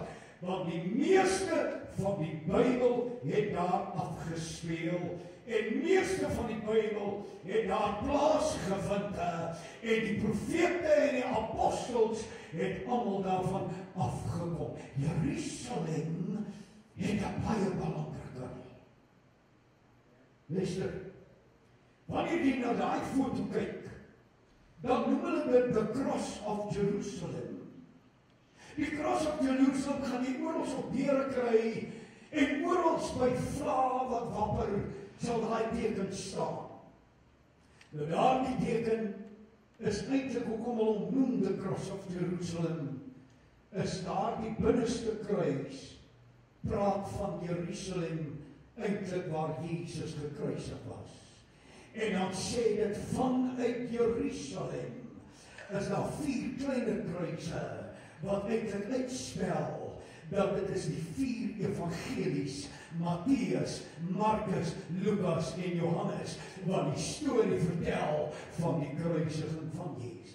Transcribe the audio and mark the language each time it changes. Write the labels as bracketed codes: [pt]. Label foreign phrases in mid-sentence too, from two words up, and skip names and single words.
[af] Want die meeste van die Bybel het daar afgespeel, en meeste van die Bybel het daar plaasgevind, en die profete en die apostels het almal daarvan afgekom. Jerusalem het 'n baie belangrike rol. Luister, wanneer jy na daai foto kyk, dan noem hulle dit the Cross of Jerusalem. Die Cross of Jerusalem gaan jy oral op deure kry, en oral by vlae wat wapper, sal daai teken staan. Nou daardie teken is eintlik hoekom hulle hom noem the Cross of Jerusalem, is daar die binneste kruis, praat van Jerusalem, eintlik waar Jesus gekruisig was. En dan sê dit vanuit Jerusalem is daar 4 kleiner kruise wat eintlik uitspel dat dit is die 4 evangelies, Matteus, Markus, Lukas en Johannes, wat die storie vertel van die kruisiging van Jesus.